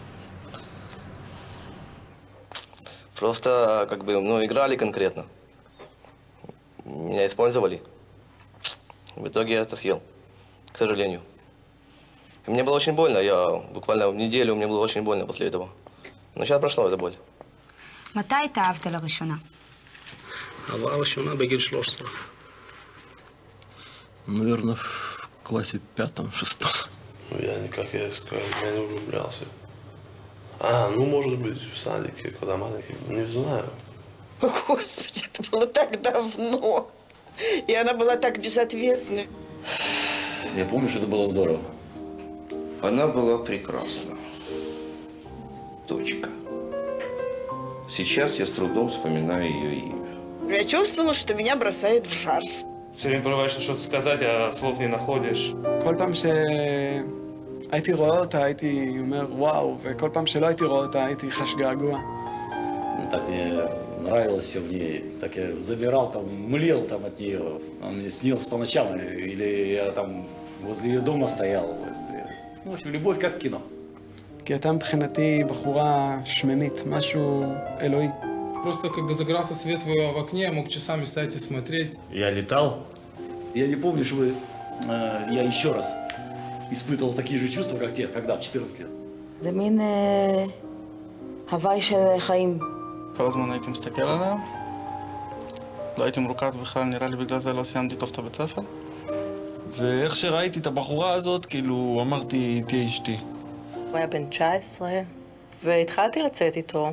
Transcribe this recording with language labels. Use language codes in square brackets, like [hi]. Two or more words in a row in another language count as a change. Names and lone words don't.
[ru] Просто, как бы, ну, играли конкретно. Меня использовали. В итоге я это съел, к сожалению. И мне было очень больно. Я буквально в неделю, мне было очень больно после этого. Но сейчас прошла эта боль. [he] מתי התאהבת לראשונה? אהבה ראשונה בגיל 13. [ru] Наверное, в классе 5-6. Ну, как я сказал, я не влюблялся. Ну, может быть, в садике, когда маленький, не знаю. Господи, это было так давно. И она была так безответной. Я помню, что это было здорово. Она была прекрасна. Точка. Сейчас я с трудом вспоминаю ее имя. Я чувствовала, что меня бросает в жар. Все время порываешься что-то сказать, а слов не находишь. [he] כל פעם שהייתי רואה אותה, הייתי אומר וואו, וכל פעם שלא הייתי רואה אותה, הייתי חש געגוע. [ru] Так мне нравилось все в ней. Так я замирал, там, млел там от нее. Он мне снился по ночам, или я там возле ее дома стоял. Ну, в общем, любовь как в кино. [he] כי הייתה מבחינתי בחורה שמנית, משהו אלוהי. [ru] Просто когда загорался свет в окне, я мог часами стоять и смотреть. Я летал. Я не помню, чтобы я еще раз испытывал такие же чувства, как те, когда в 14 лет. [he] זה מין הוואי של חיים. כל הזמן הייתי מסתכל עליה. לא הייתי מרוכז בכלל, נראה לי בגלל זה לא סיימתי טוב את הבית ספר. ואיך שראיתי את הבחורה הזאת, כאילו, אמרתי, תהיה אשתי. הוא היה בן 19, והתחלתי לצאת איתו.